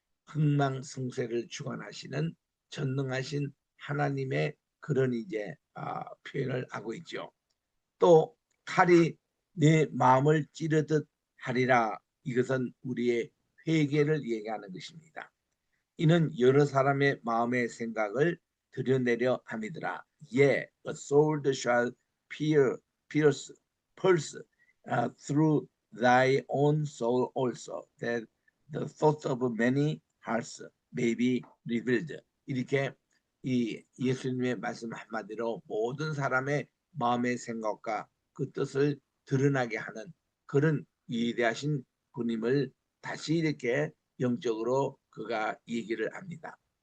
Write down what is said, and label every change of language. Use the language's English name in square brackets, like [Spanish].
[Korean] 흥망성쇠를 주관하시는 전능하신 하나님의 그런 이제 표현을 하고 있죠. 또 칼이 내 마음을 찌르듯 하리라. 이것은 우리의 회개를 얘기하는 것입니다. 이는 여러 사람의 마음의 생각을 들여내려 함이더라. [English] 예, a sword shall pierce through thy own soul also, that the thoughts of many hearts may be revealed. [Korean] 이렇게 이 예수님의 말씀 한마디로 모든 사람의 마음의 생각과 그 뜻을 드러나게 하는 그런 위대하신 분임을 다시 이렇게 영적으로 그가 얘기를 합니다.